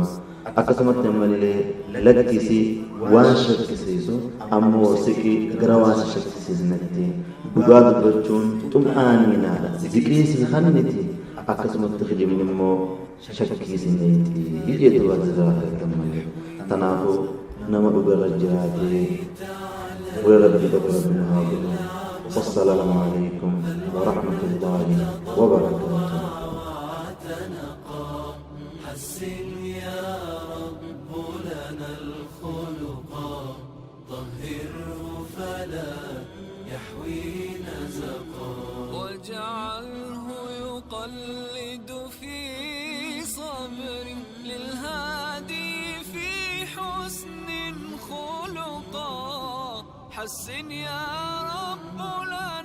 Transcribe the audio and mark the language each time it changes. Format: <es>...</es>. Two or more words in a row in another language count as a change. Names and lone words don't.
<om>Akkasumatti ammallee lakkisii waan shakkisiisu ammoo siqii gara waan shakkisiisnetti dhugaa dubbachuun xum'aaniinaadha. Ziqiisii hanniti akkasumatti kijibni immoo shakkisiisneeti jedhuba jazaa fayyadamanii. Kanaafuu nama dhugarra jiraatee fuula rabbii tokko rabbiin haa godhu.</om> <ar>والسلام عليكم ورحمة الله وبركاته. حسن يا رب لنا الخلقا طهره فلا يحوي نزقا واجعله يقلد في صبر للهادي في حسن خلقا حسن يا رب</ar>